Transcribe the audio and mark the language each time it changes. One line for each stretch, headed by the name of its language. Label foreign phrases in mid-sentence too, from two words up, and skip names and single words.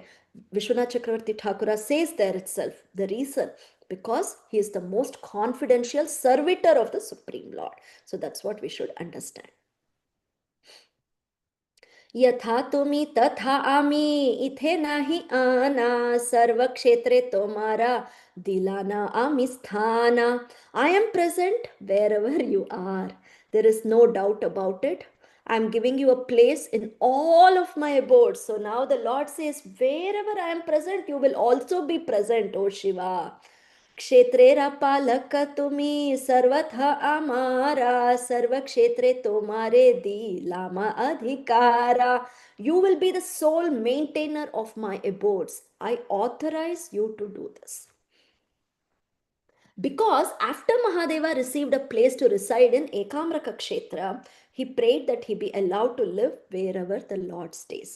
English: Vishwanath Chakravarti Thakura says there itself the reason, because he is the most confidential servitor of the Supreme Lord. So that's what we should understand.
Bangla: যথা তুমি তথা আমি ইথে নাহি আনা সর্ব ক্ষেত্রে তোমারা দিলানা আমি স্থানা.
English: I am present wherever you are. There is no doubt about it. I am giving you a place in all of my abodes. So now the Lord says, wherever I am present, you will also be present, O Shiva.
Bangla: ক্ষেত্রেরা পালক তুমি সর্বথা আমারা সর্ব ক্ষেত্রে তোমারে দিলামা অধিকারা.
English: You will be the sole maintainer of my abodes. I authorize you to do this. Because after Mahadeva received a place to reside in Ekamraka Kshetra, he prayed that he be allowed to live wherever the Lord stays.